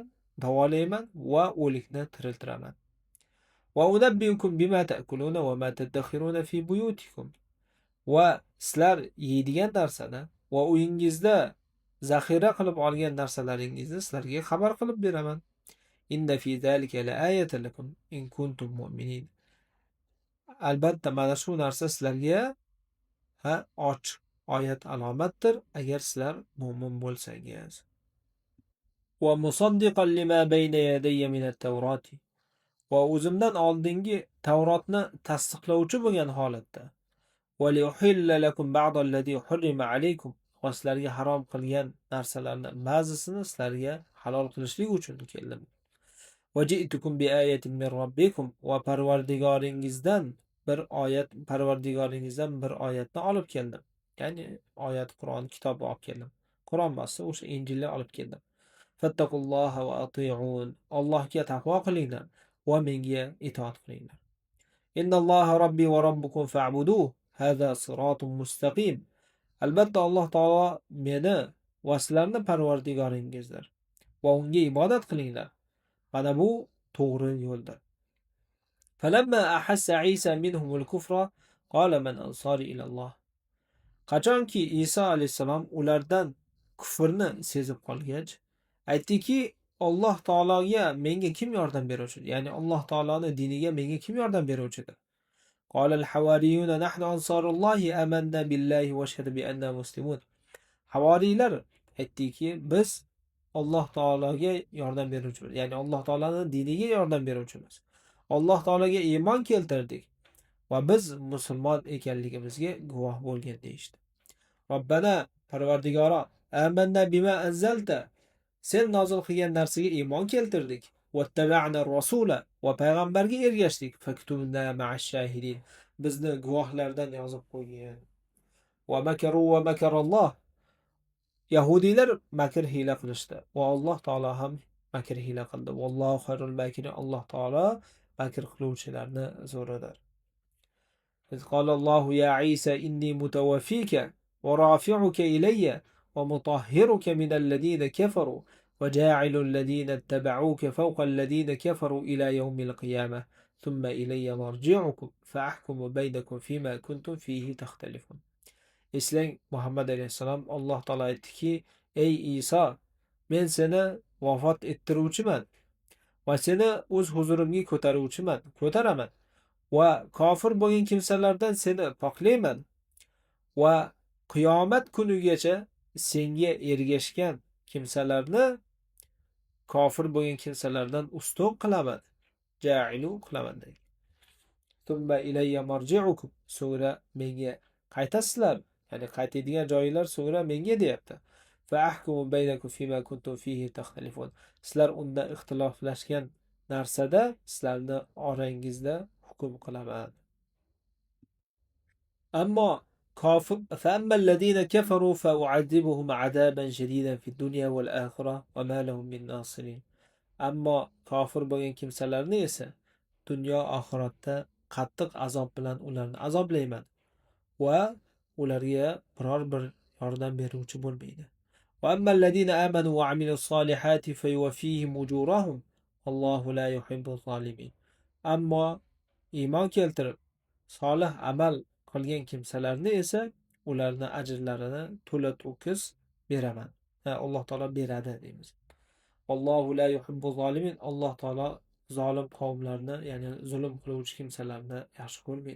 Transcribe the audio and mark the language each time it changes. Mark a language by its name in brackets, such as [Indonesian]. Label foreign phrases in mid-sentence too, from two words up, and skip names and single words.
[Uzbek] Davolayman va o'likni tiriltiraman. [Arabic] وأنبئكم بما تأكلون وما تدخرون في بيوتكم. [Uzbek] Va sizlar yeydigan narsani va uyingizda zaxira qilib olgan narsalaringizni sizlarga xabar qilib beraman. [Arabic] إن في ذلك لآية لكم إن كنتم مؤمنين. [Uzbek] Albatta mana shu narsa sizlarga ochiq oyat alomatdir agar sizlar mo'min bo'lsangiz. [Arabic] ومصدقا لما بين يدي من التوراة. [Uzbek] Va o'zimdan oldingi Tavrotni tasdiqlovchi bo'lgan holatda. [Arabic] ولأحل لكم بعض الذي حرم عليكم. [Uzbek] Va sizlarga harom qilgan narsalarni ba'zisini sizlarga halol qilishlik uchun keldim. [Arabic] وجئتكم بآية من ربكم. [Uzbek] Va Parvardigoringizdan bir oyatni olib keldim. Ya'ni oyat Qur'on kitobi olib keldim. Qur'on bo'lsa o'sha Injilni olib keldim. [Arabic] فاتقوا الله وأطيعون. [Uzbek] Allohga taqvo qilinglar va menga itoat qilinglar. [Arabic] إن الله ربي وربكم فاعبدوه. هذا صراط مستقيم. [Uzbek] Albatta Alloh taolo meni va sizlarni Parvardigoringizdir. Va unga ibodat qilinglar. Mana bu to'g'ri yo'ldir. [Arabic] فلما أحس عيسى منهم الكفر قال من أنصاري إلى الله. [Uzbek] Qachonki Iso alayhissalom ulardan kufrni sezib qolgach, aytdiki, Alloh taologa menga kim yordam beruvchi? Ya'ni Alloh taoloning diniga menga kim yordam beruvchidir? [Arabic] قال الحواريون نحن أنصار الله آمنا بالله واشهد بأننا مسلمون. [Uzbek] Havoriylar aytdiki, biz Alloh taologa yordam beruvchimiz. Ya'ni Alloh taolaning diniga yordam beruvchimiz. Alloh taolaga iymon keltirdik va biz musulmon ekanligimizga guvoh bo'lgan deyishdi. [Arabic] ربنا Parvardigoro آمنا بما أنزلت. [Uzbek] Sen nozil qilgan narsaga iymon keltirdik. [Arabic] واتبعنا الرسول [Uzbek] va payg'ambarga ergashdik. [Arabic] فاكتبنا مع الشاهدين. [Uzbek] Bizni guvohlardan yozib qo'ygan. [Arabic] ومكروا ومكر الله. [Uzbek] Yahudiylar makr hiyla qilishdi va Alloh taolo ham makr hiyla qildi. [Arabic] والله خير الماكرين. [Uzbek] Alloh taolo makr qiluvchilarni zo'ridir. [Arabic] إذ قال الله يا عيسى إني متوفيك ورافعك إلي ومطهرك من الذين كفروا وجاعل الذين اتبعوك فوق الذين كفروا إلى يوم القيامة ثم إلي مرجعكم فأحكم بينكم فيما كنتم فيه تختلفون. [Uzbek] Eslang, Muhammad alayhissalom Alloh taolo aytdiki, ey Iso, men seni vafot ettiruvchiman va seni o'z huzurimga ko'taraman va kofir bo'lgan kimsalardan seni poklayman va qiyomat kunigacha senga ergashgan kimsalarni kofir bo'lgan kimsalardan ustun qilaman, ja'ilu qilaman deydi. [Arabic] ثم إلي مرجعكم. [Uzbek] So'ngra menga qaytasizlar, ya'ni qaytadigan joylar so'ngra menga deyapti. [Arabic] فأحكم بينكم فيما كنتم فيه تختلفون. [Uzbek] Sizlar unda ixtiloflashgan narsada sizlarni orangizda hukm qilaman. Ammo kofir [Arabic] فأما الذين كفروا فأعذبهم عذابا شديدا في الدنيا والآخرة وما لهم من ناصرين. [Uzbek] Ammo kofir bo'lgan kimsalarni esa dunyo oxiratda qattiq azob bilan ularni azoblayman va ularga biror bir yordam beruvchi bo'lmaydi. [Arabic] وأما الذين آمنوا وعملوا الصالحات فيوفيهم أجورهم والله لا يحب الظالمين. [Uzbek] Ammo iymon keltirib solih amal qilgan kimsalarni esa ularni ajrlarini to'la to'kis beraman. Alloh taolo beradi deymiz. [Arabic] الله لا يحب الظالمين. [Uzbek] Alloh taolo zolim qavmlarni, ya'ni zulm qiluvchi kimsalarni yaxshi ko'rmaydi.